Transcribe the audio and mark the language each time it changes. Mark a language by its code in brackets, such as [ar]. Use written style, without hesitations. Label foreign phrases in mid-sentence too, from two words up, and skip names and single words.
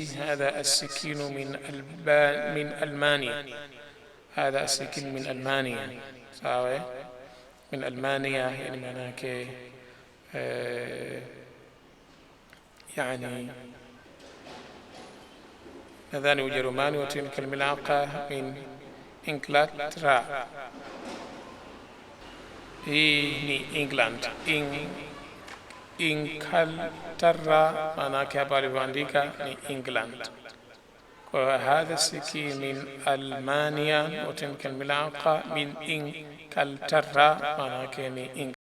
[ar] هذا السكين من ألمانيا، هذا السكين من ألمانيا. صحيح، من ألمانيا، يعني معناه يعني [sw] nadhani Ujerumani. [ar] وتلك الملعقة من إنجلترا، [sw] hii ni England. Inglaterra maanake hapa alivyoandika ni England. [ar] Kwa هذا سكين من ألمانيا, وتلك الملعقة من إنجلترا [sw] maanake ni England.